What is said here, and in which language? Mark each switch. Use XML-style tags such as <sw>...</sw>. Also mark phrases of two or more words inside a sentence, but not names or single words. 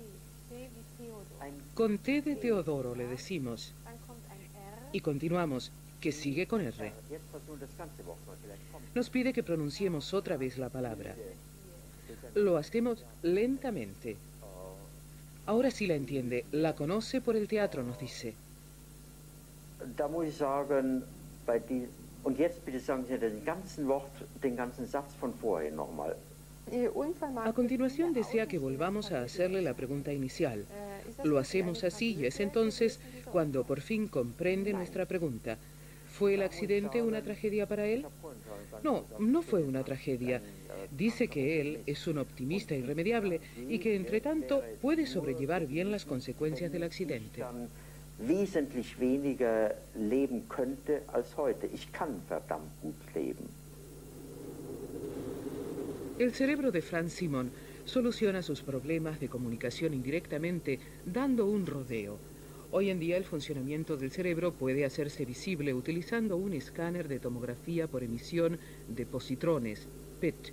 <es>Con T de Teodoro, le decimos. Y continuamos, que sigue con R. Nos pide que pronunciemos otra vez la palabra. Lo hacemos lentamente. Ahora sí la entiende, la conoce por el teatro, nos dice.</es> <de>Da muss ich sagen, und jetzt bitte sagen Sie den ganzen Satz von vorhin nochmal.</de> <es>A continuación desea que volvamos a hacerle la pregunta inicial. Lo hacemos así y es entonces cuando por fin comprende nuestra pregunta. ¿Fue el accidente una tragedia para él? No, no fue una tragedia. Dice que él es un optimista irremediable y que, entre tanto, puede sobrellevar bien las consecuencias del accidente.</es> <de>Wesentlich weniger leben könnte als heute. Ich kann verdammt gut leben.</de> <es>El cerebro de Franz Simon soluciona sus problemas de comunicación indirectamente dando un rodeo. Hoy en día el funcionamiento del cerebro puede hacerse visible utilizando un escáner de tomografía por emisión de positrones, PET.</es>